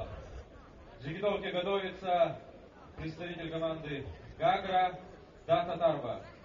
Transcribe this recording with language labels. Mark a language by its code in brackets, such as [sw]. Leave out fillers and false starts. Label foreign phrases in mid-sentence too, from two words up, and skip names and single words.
[ru] Жигидовке готовится представитель команды Гагра Дата-Тарба.